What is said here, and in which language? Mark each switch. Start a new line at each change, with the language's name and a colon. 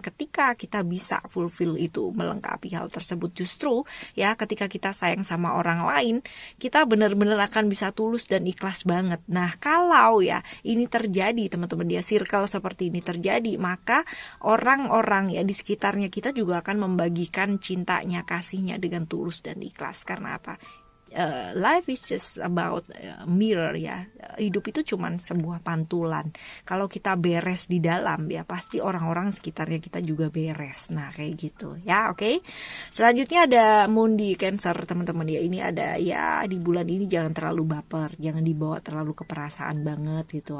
Indonesian: Ketika kita bisa fulfill itu, melengkapi hal tersebut, justru ya ketika kita sayang sama orang lain, kita benar-benar akan bisa tulus dan ikhlas banget. Nah, kalau ya ini terjadi teman-teman ya, circle seperti ini terjadi, maka orang-orang ya di sekitarnya kita juga akan membagikan cintanya, kasihnya dengan tulus dan ikhlas. Karena apa?
English: Life is just about mirror ya.
Indonesian: Hidup itu cuman sebuah pantulan. Kalau kita beres di dalam ya, pasti orang-orang sekitarnya kita juga beres. Nah kayak gitu ya. Oke. Selanjutnya ada Moon di Cancer teman-teman ya. Ini ada ya, di bulan ini jangan terlalu baper, jangan dibawa terlalu ke perasaan banget gitu.